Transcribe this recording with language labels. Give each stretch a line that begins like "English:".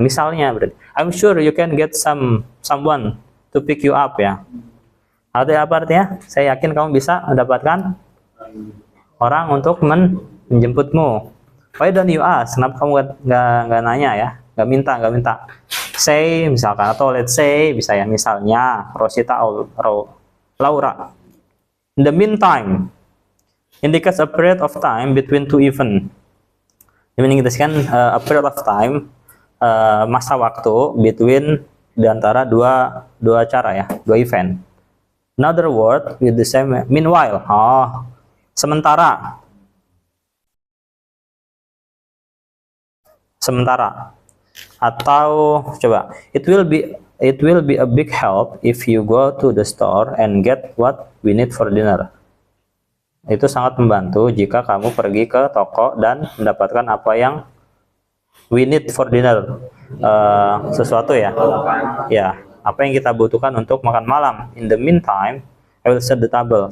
Indonesian: Misalnya, berarti
English: I'm sure you can get someone to pick you up ya.
Indonesian: Artinya apa artinya? Saya yakin kamu bisa mendapatkan orang untuk menjemputmu.
English: Why don't you ask?
Indonesian: Kenapa kamu nggak nanya ya? Nggak minta. Say misalkan, atau let's say bisa ya, misalnya Rosita atau Laura.
English: In the meantime, indicates a period of time between two events.
Indonesian: Ini mengindikasikan
English: a period of time,
Indonesian: masa waktu between di antara dua acara ya, dua event.
English: Another word with the same meanwhile.
Indonesian: Sementara. Atau coba,
English: it will be a big help if you go to the store and get what we need for dinner.
Indonesian: Itu sangat membantu jika kamu pergi ke toko dan mendapatkan apa yang
English: we need for dinner.
Indonesian: Sesuatu ya. Ya, apa yang kita butuhkan untuk makan malam.
English: In the meantime, I will set the table.